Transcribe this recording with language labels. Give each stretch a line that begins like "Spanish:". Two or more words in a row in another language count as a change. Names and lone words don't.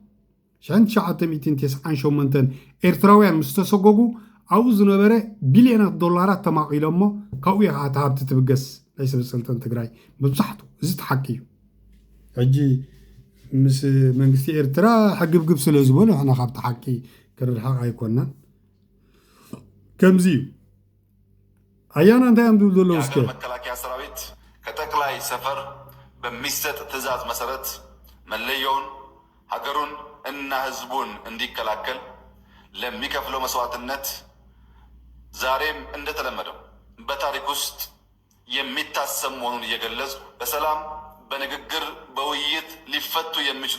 Tigrinya: 1998 ኤርትራውያን ምስ ተሰጎጉ ኣብኡ ዝነበረ ቢልዮናት ዶላራት ተማቒሎም እሞ ካብኡ ኢኻ እቲ ሃብቲ ትብገስ ናይ ሰበስልጣን ትግራይ መብዛሕትኡ እዚ ተሓቂ እዩ ሕጂ ምስ መንግስቲ ኤርትራ ሕግብግብ ስለ ዝበሉ ንሕና ካብቲ ሓቂ ክርሕቕ ኣይኮናን ከምዚ እዩ ኣያና እንታይ እዮም ዝብል ዘለዉ እስከ
Amharic: መከላከያ ሰራዊት ከጠቅላይ ሰፈር በሚሰጥ ትእዛዝ መሰረት መለየውን ሀገሩን እና ህዝቡን እንዲከላከል ለሚከፍለው መስዋዕትነት ዛሬም እንደተለመደው በታሪክ ውስጥ የሚታሰብ መሆኑን እየገለጹ በሰላም በንግግር በውይይት ሊፈቱ የሚችሉ